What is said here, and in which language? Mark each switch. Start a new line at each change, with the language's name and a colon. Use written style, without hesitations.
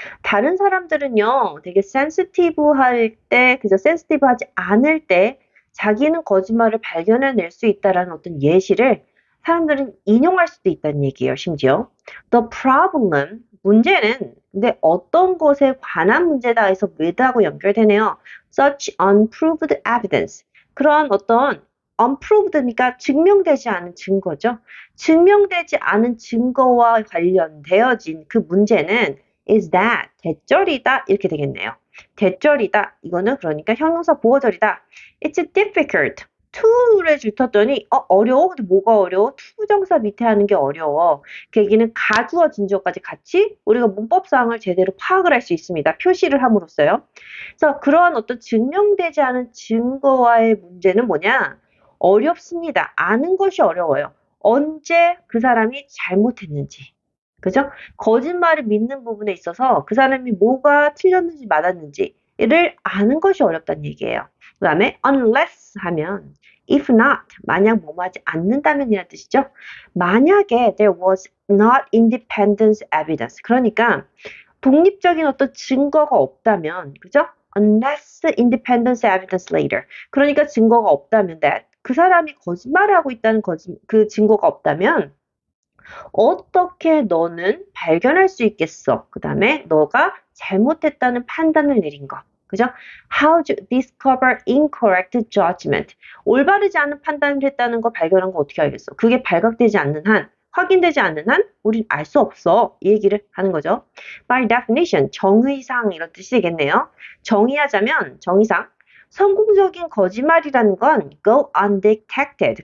Korean: 다른 사람들은요, 되게 sensitive 할 때, 그저 sensitive 하지 않을 때, 자기는 거짓말을 발견해낼 수 있다라는 어떤 예시를 사람들은 인용할 수도 있다는 얘기예요, 심지어.
English: The problem,
Korean: 문제는, 근데 어떤 것에 관한 문제다 해서 with하고 연결되네요.
English: Such unproved evidence.
Korean: 그런 어떤 unproved니까 증명되지 않은 증거죠. 증명되지 않은 증거와 관련되어진 그 문제는
English: is that
Korean: 대절이다 이렇게 되겠네요. 대절이다 이거는 그러니까 형용사 보어절이다.
English: It's difficult.
Korean: to를 줄쳤더니 어려워? 근데 뭐가 어려워? 투부정사 밑에 하는 게 어려워. 그 얘기는 가주어 진주어까지 같이 우리가 문법상을 제대로 파악을 할 수 있습니다. 표시를 함으로써요. 그래서 그러한 어떤 증명되지 않은 증거와의 문제는 뭐냐? 어렵습니다. 아는 것이 어려워요. 언제 그 사람이 잘못했는지. 그죠? 거짓말을 믿는 부분에 있어서 그 사람이 뭐가 틀렸는지 맞았는지를 아는 것이 어렵다는 얘기예요. 그 다음에 unless 하면
English: if not,
Korean: 만약 뭐뭐 하지 않는다면 이라는 뜻이죠. 만약에
English: there was not independent evidence.
Korean: 그러니까 독립적인 어떤 증거가 없다면, 그죠?
English: unless independent evidence later.
Korean: 그러니까 증거가 없다면 that 그 사람이 거짓말을 하고 있다는 그 증거가 없다면 어떻게 너는 발견할 수 있겠어? 그 다음에 너가 잘못했다는 판단을 내린 거. 그죠?
English: How to discover incorrect judgment.
Korean: 올바르지 않은 판단을 했다는 거 발견한 거 어떻게 알겠어? 그게 발각되지 않는 한, 확인되지 않는 한, 우린 알 수 없어. 이 얘기를 하는 거죠.
English: By definition,
Korean: 정의상 이런 뜻이 되겠네요. 정의하자면, 정의상. 성공적인 거짓말이라는 건
English: go undetected.